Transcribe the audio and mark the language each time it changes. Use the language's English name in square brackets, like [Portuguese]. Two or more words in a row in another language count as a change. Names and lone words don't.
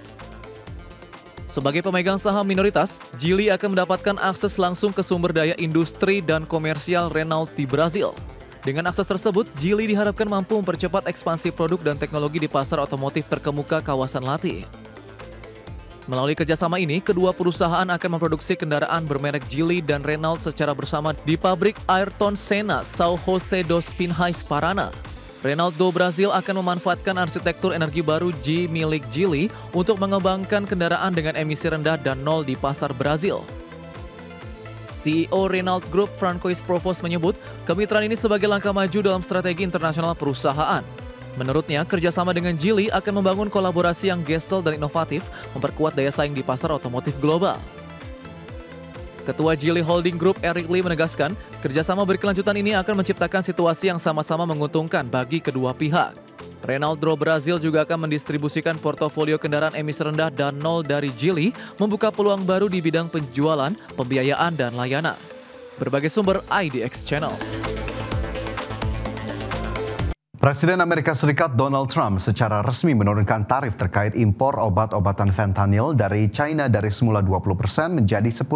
[Indonesian] Sebagai pemegang saham minoritas, Geely akan mendapatkan akses langsung ke sumber daya industri dan komersial Renault di Brasil. Dengan akses tersebut, Geely diharapkan mampu mempercepat ekspansi produk dan teknologi di pasar otomotif terkemuka kawasan Latih. Melalui kerjasama ini, kedua perusahaan akan memproduksi kendaraan bermerek Geely dan Renault secara bersama di pabrik Ayrton Senna, São José dos Pinhais, Paraná. Renault do Brasil akan memanfaatkan arsitektur energi baru G milik Geely untuk mengembangkan kendaraan dengan emisi rendah dan nol di pasar Brasil. CEO Renault Group Francois Provos menyebut kemitraan ini sebagai langkah maju dalam strategi internasional perusahaan. Menurutnya, kerjasama dengan Geely akan membangun kolaborasi yang gesel dan inovatif, memperkuat daya saing di pasar otomotif global. Ketua Geely Holding Group Eric Lee menegaskan, kerjasama berkelanjutan ini akan menciptakan situasi yang sama-sama menguntungkan bagi kedua pihak. Renault do Brasil juga akan mendistribusikan portofolio kendaraan emisi rendah dan nol dari Geely, membuka peluang baru di bidang penjualan, pembiayaan, dan layanan. Berbagai sumber, IDEX Channel. Presiden Amerika Serikat Donald Trump secara resmi menurunkan tarif terkait impor obat-obatan fentanyl dari China dari semula 20% menjadi 10%.